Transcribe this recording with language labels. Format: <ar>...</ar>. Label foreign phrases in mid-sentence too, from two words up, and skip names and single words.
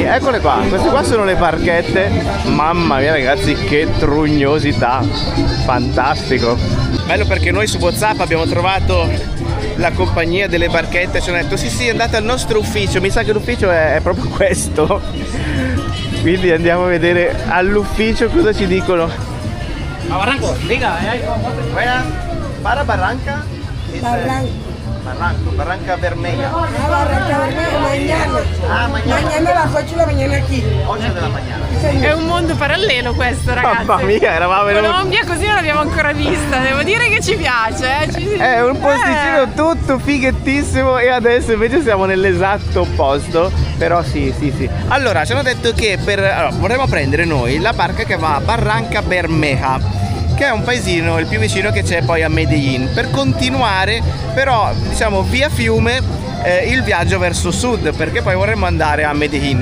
<it>Eccole qua, queste qua sono le barchette. Mamma mia ragazzi, che trugnosità! Fantastico! Bello perché noi su WhatsApp abbiamo trovato la compagnia delle barchette, ci hanno detto sì andate al nostro ufficio, mi sa che l'ufficio è proprio questo. Quindi andiamo a vedere all'ufficio cosa ci dicono.</it> <es>A Barranco, diga, Buenas, para Barranca. Barranca Bermeja. Barranca Bermeja, mañana. Ah, mañana. Mañana a las 8 de la mañana aquí.</es> <it>8 della mañana. È un mondo parallelo questo, ragazzi. Mamma mia, eravamo in un... Colombia così non l'abbiamo ancora vista, devo dire che ci piace. È un posticino tutto fighettissimo e adesso invece siamo nell'esatto opposto. Però sì. Allora, ci hanno detto che vorremmo prendere noi la barca che va a Barranca Bermeja, che è un paesino, il più vicino che c'è poi a Medellín, per continuare però diciamo via fiume il viaggio verso sud, perché poi vorremmo andare a Medellín.</it>